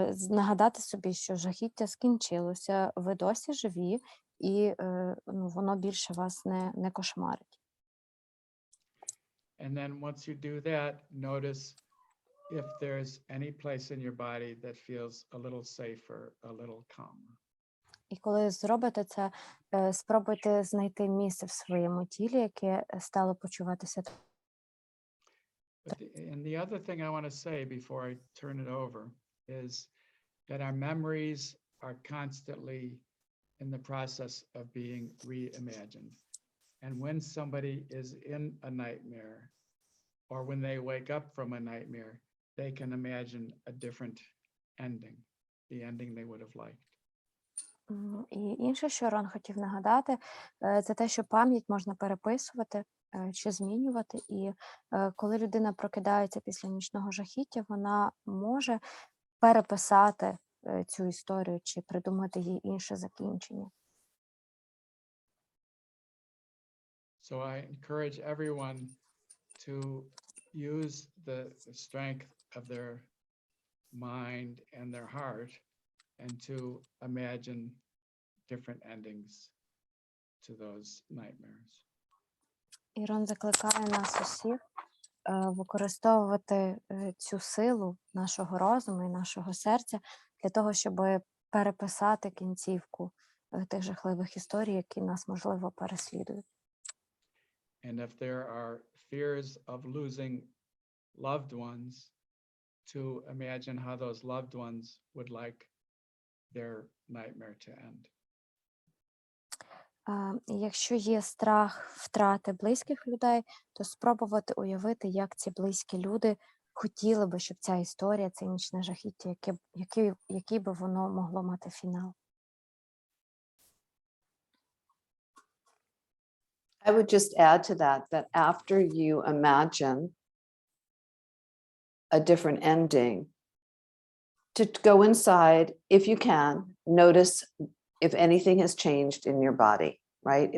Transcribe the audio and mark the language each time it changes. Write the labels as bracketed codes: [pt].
[uk] Нагадати собі, що жахіття скінчилося, ви досі живі, і воно більше вас не кошмарить. [en] And then once you do that, notice if there's any place in your body that feels a little safer, a little calmer. [uk] І коли зробите це, спробуйте знайти місце в своєму тілі, яке стало почуватися. [en] And the other thing I want to say before I turn it over is that our memories are constantly in the process of being reimagined. And when somebody is in a nightmare, or when they wake up from a nightmare, they can imagine a different ending, the ending they would have liked. [uk] І інше, що Рон хотів нагадати, це те, що пам'ять можна переписувати чи змінювати. І коли людина прокидається після нічного жахіття, вона може переписати цю історію чи придумати їй інше закінчення. [en] So I encourage everyone to use the strength of their mind and their heart and to imagine different endings to those nightmares. [uk] Ірон закликає нас усіх використовувати цю силу нашого розуму і нашого серця для того, щоб переписати кінцівку тих жахливих історій, які нас, можливо, переслідують. [en] And if there are fears of losing loved ones, to imagine how those loved ones would like their nightmare to end. [uk] Якщо є страх втрати близьких людей, то спробувати уявити, як ці близькі люди хотіли би, щоб ця історія, це нічне жахіття, який би воно могло мати фінал. [en] I would just add to that after you imagine a different ending, to go inside, if you can, notice if anything has changed in your body, right?